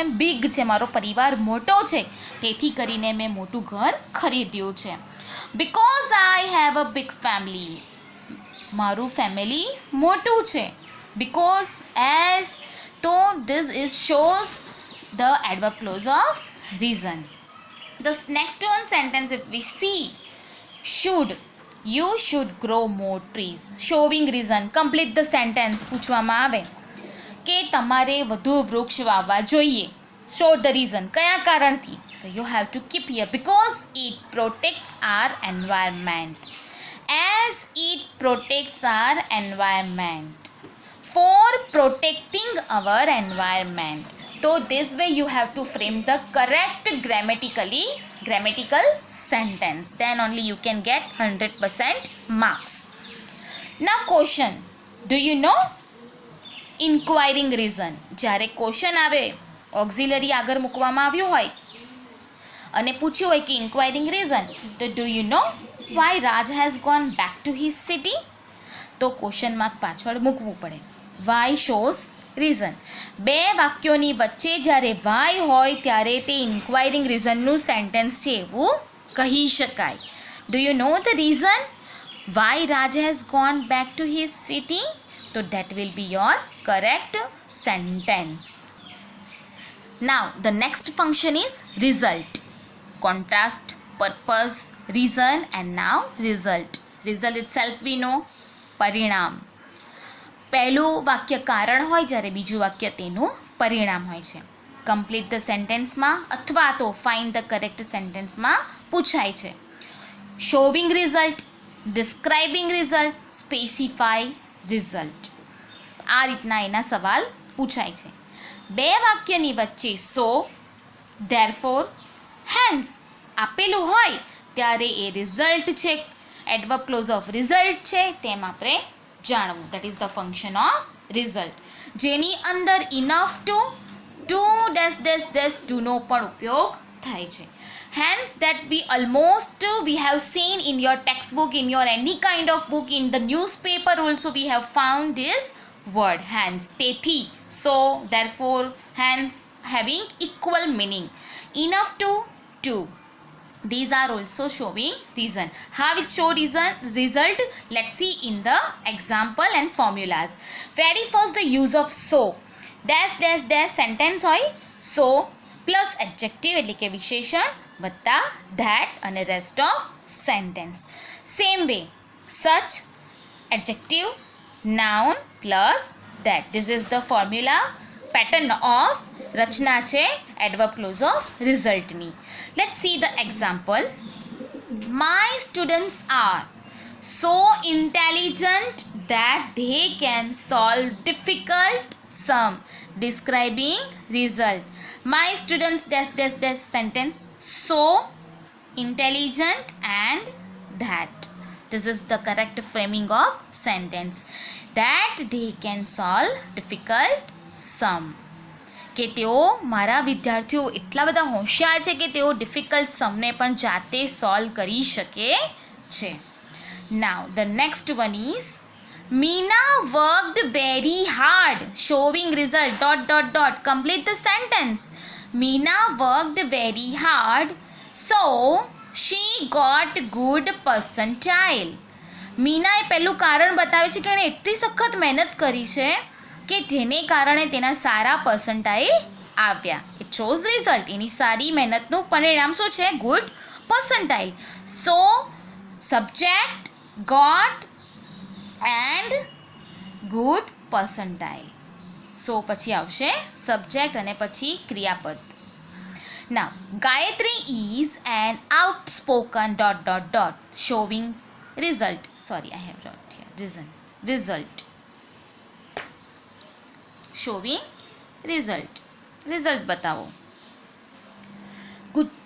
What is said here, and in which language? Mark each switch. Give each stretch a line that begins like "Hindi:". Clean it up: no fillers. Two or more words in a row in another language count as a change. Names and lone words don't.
Gujarati: બિગ છે, મારો પરિવાર મોટો છે, તેથી કરીને મેં મોટું ઘર ખરીદ્યું છે.
English: because I have a big family,
Gujarati: મારું ફેમિલી મોટું છે.
English: because as, તો this is shows the adverb clause of reason. The next one sentence if we see, you should grow more trees. Showing reason. Complete the sentence.
Gujarati: પૂછવામાં આવે કે તમારે વધુ વૃક્ષ વાવવા જોઈએ.
English: Show the reason.
Gujarati: કયા કારણથી?
English: તો you have to keep here because it protects our environment. As it protects our environment. For protecting our environment. So this way you have to frame the correct grammatical sentence. Then only you can get 100% marks. Now question. Do you know inquiring reason? જ્યારે ક્વેશ્ચન આવે, ઓક્ઝિલરી
Gujarati: આગળ મૂકવામાં આવ્યું હોય અને પૂછ્યું હોય કે
English: inquiring reason, તો do you know why Raj has gone back to his city? તો question mark
Gujarati: પાછળ મૂકવું પડે.
English: why shows reason.
Gujarati: બે વાક્યોની વચ્ચે જ્યારે વાય હોય ત્યારે તે ઇન્ક્વાયરિંગ રીઝનનું સેન્ટેન્સ છે એવું કહી શકાય.
English: do you know the reason why Raj has gone back to his city? તો that will be your correct sentence. Now the next function is result. Contrast, purpose, reason, and now result. Result itself we know,
Gujarati: પરિણામ. પહેલું વાક્ય કારણ હોય જ્યારે બીજું વાક્ય તેનું પરિણામ હોય છે.
English: complete the sentenceમાં
Gujarati: અથવા તો
English: find the correct sentenceમાં
Gujarati: પૂછાય છે.
English: showing result, describing result, specify result.
Gujarati: આ રીતના એના સવાલ પૂછાય છે. બે વાક્યની વચ્ચે
English: so, therefore, hence
Gujarati: આપેલું હોય ત્યારે એ રિઝલ્ટ છે,
English: adverb clause of result
Gujarati: છે, તેમ આપણે જાણવું.
English: that is the function of result.
Gujarati: જેની અંદર
English: enough to નો
Gujarati: પણ ઉપયોગ થાય છે.
English: Hence that we have seen in your textbook, in your any kind of book, in the newspaper also we have found this word hence. તેથી, so, therefore, hence having equal meaning. Enough to. These are also showing reason. How it show result? Let's see in the example and formulas. Very first the use of so. Dash sentence હોય so plus adjective
Gujarati: એટલે કે વિશેષણ વત્તા
English: that અને rest of sentence. Same way, such, adjective, noun plus that. This is the formula pattern of
Gujarati: રચના છે
English: adverb clause of result ની. Let's see the example. My students are so intelligent that they can solve difficult sum. Describing result. My students sentence so intelligent and that. This is the correct framing of sentence. That they can solve difficult sum.
Gujarati: કે તેઓ મારા વિદ્યાર્થીઓ એટલા બધા હોશિયાર છે કે તેઓ
English: difficult sumને
Gujarati: પણ જાતે સોલ્વ કરી શકે છે.
English: Now the next one is Meena worked very hard. Showing result. ... Complete the sentence. Meena worked very hard, so she got good percentile.
Gujarati: મીનાએ પહેલું કારણ બતાવે છે કે એણે એટલી સખત મહેનત કરી છે કે જેને કારણે તેના સારા પર્સન્ટાઇલ આવ્યા.
English: it shows result.
Gujarati: એની સારી મહેનતનું પરિણામ શું છે?
English: good percentile. so subject, got and good percentile.
Gujarati: સો પછી આવશે સબ્જેક્ટ અને પછી ક્રિયાપદ.
English: Now Gayatri is an outspoken ... Showing result. Sorry, I have wrote here result. Showing result बताओ. Good.